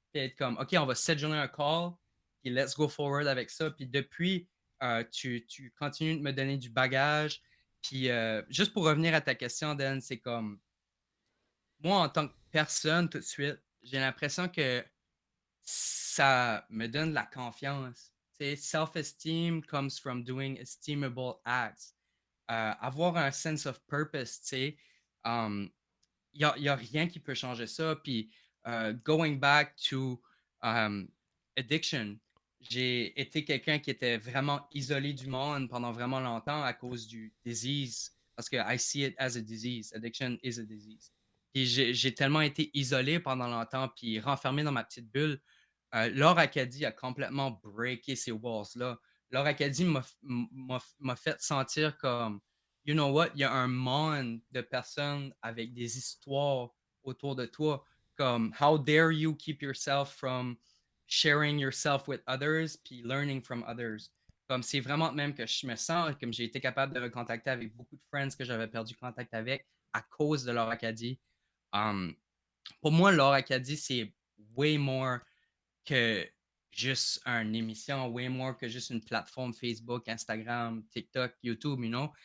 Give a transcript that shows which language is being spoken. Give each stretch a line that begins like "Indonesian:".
French: Puis être comme, OK, on va scheduler un call. Puis
English: let's go forward
French: avec ça. Puis depuis, tu continues de me donner du bagage. Puis juste pour revenir à ta question, Dan, c'est comme, moi, en tant que personne, tout de suite, j'ai l'impression que ça me donne de la confiance. Tu sais,
English: self-esteem comes from doing esteemable acts.
French: Avoir un
English: sense of purpose,
French: tu sais, y a rien qui peut changer ça. Puis,
English: going back to addiction,
French: j'ai été quelqu'un qui était vraiment isolé du monde pendant vraiment longtemps à cause du disease, parce que
English: I see it as a disease. Addiction is a disease.
French: Puis j'ai tellement été isolé pendant longtemps, puis renfermé dans ma petite bulle. Laure Acadie a complètement breaké ces
English: walls-
French: là. Laure Acadie m'a fait sentir comme
English: you know what,
French: il y a un monde de personnes avec des histoires autour de toi. Comme,
English: how dare you keep yourself from sharing yourself with others,
French: puis
English: learning from others.
French: Comme c'est vraiment même que je me sens comme j'ai été capable de recontacter avec beaucoup de
English: friends
French: que j'avais perdu contact avec à cause de leur Acadie. Um, pour moi, l'Or Acadie, c'est
English: way more
French: que juste une émission,
English: way more
French: que juste une plateforme Facebook, Instagram, TikTok, YouTube,
English: you know?